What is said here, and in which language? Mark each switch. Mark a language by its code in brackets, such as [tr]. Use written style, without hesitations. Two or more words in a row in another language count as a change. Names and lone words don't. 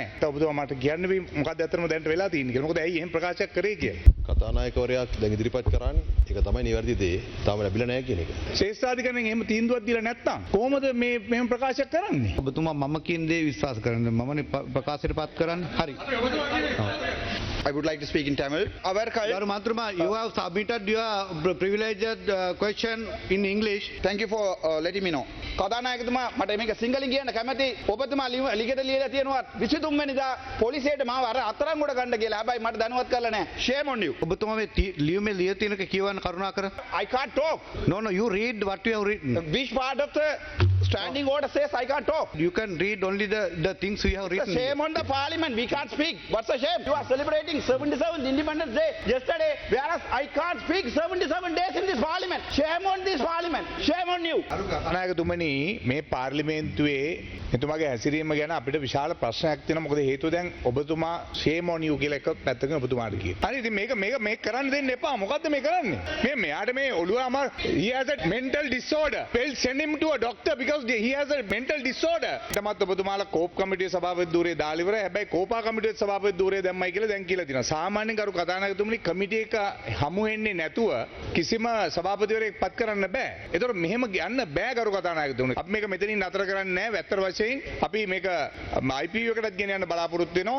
[si] ඔබතුමා මට කියන්න මොකක්ද අතරම දැනට වෙලා තියෙන්නේ කියලා. මොකද ඇයි එහෙම ප්‍රකාශයක් කරේ කියලා. කතානායකවරයා දැන් ඉදිරිපත් කරන්නේ ඒක තමයි නිවැරදි දේ. තාම ලැබිලා නැහැ කියන එක. ශ්‍රේෂ්ඨාධිකරණයෙන් එහෙම තීන්දුවක් දීලා නැත්නම් කොහොමද මේ මෙහෙම ප්‍රකාශයක් කරන්නේ? ඔබතුමා මම කියන දේ විශ්වාස කරන්නේ. මමනේ ප්‍රකාශයට පත් කරන්නේ. හරි. [en] I would like to speak in Tamil. [si] ගරු මන්ත්‍රීතුමා, [en] you have submitted your privileged question in English. Thank you for letting me know. [si] කතානායකතුමා මට මේක සිංහලෙන් කියන්න කැමති. ඔබතුමා ලිඛිත ලියලා තියෙනවා 23 වෙනිදා පොලිසියට මාව අත්අඩංගුවට ගන්න කියලා. හැබැයි මට දැනුවත් කරලා නැහැ. [en] Shame on you. [si] ඔබතුමා මේ ලියුමේ ලිය තියෙනක කියවන්න කරුණාකර. [en] I can't talk. No, you read what you have written. Which part of the standing order says I can't talk? You can read only the things we have written. The shame on the parliament. We can't speak. What's the shame? You are celebrating 77th Independence Day yesterday, whereas I can't speak 77 days in this parliament. Shame on this parliament. Shame on you? [si] කතානායකතුමනි මේ පාර්ලිමේන්තුවේ එතුමාගේ හැසිරීම ගැන අපිට විශාල ප්‍රශ්නයක් තියෙනවා. මොකද හේතුව දැන් ඔබතුමා [en] shame on you [si] කියලා එක පැත්තකින් ඔබතුමාට කියනවා. හරි ඉතින් මේක කරන්න දෙන්න එපා. මොකද්ද මේ කරන්නේ? මෙයාට මේ ඔළුව අමාර [en] he has a mental disorder. Well send him to a doctor because he has a mental disorder. [si] තමත් ඔබතුමාලා කෝප් කමිටුවේ සභාපති ධූරය දාලා ඉවරයි. හැබැයි කෝපා කමිටුවේ සභාපති ධූරය දැම්මයි කියලා දැන් කියලා තියෙනවා. සාමාන්‍යයෙන් කරු කතානායකතුමනි කමිටු එක හමු වෙන්නේ නැතුව කිසිම සභාපතිවරයෙක් පත් කරන්න බෑ. ඒතකොට මෙහෙම යන්න බෑ කරු කතානායකතුමනි. අපි මේක මෙතනින් නතර කරන්නේ නැහැ. වැත්තර වශයෙන් අපි මේක IPU එකටත් ගෙන යන්න බලාපොරොත්තු වෙනවා.